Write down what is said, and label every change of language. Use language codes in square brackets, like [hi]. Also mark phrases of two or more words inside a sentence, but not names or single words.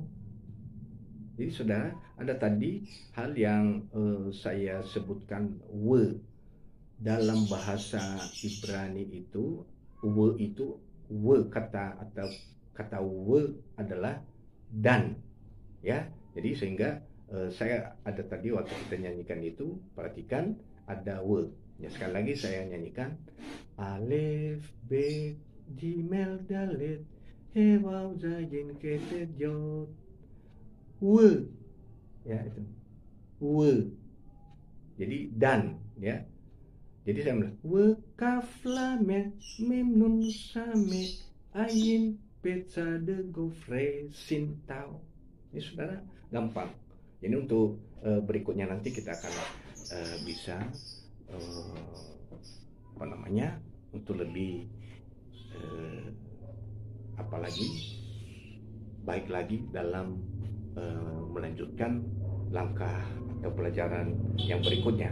[id] Jadi saudara, ada tadi hal yang saya sebutkan dalam bahasa Ibrani itu, kata atau kata adalah dan, ya. Jadi sehingga saya ada tadi waktu kita nyanyikan itu, perhatikan ada ya. Sekali lagi saya nyanyikan. [he] אלף, בית, גימל, דלת, הא, וו, זין, חית טית, יוד. [id] Ya, itu jadi dan, ya. Jadi saya bilang [he] כף למד מם נון סמך עין פא צדי קוף ריש שין תו. [id] Ini saudara gampang. Jadi untuk berikutnya nanti kita akan bisa untuk lebih baik lagi dalam melanjutkan langkah atau pelajaran yang berikutnya.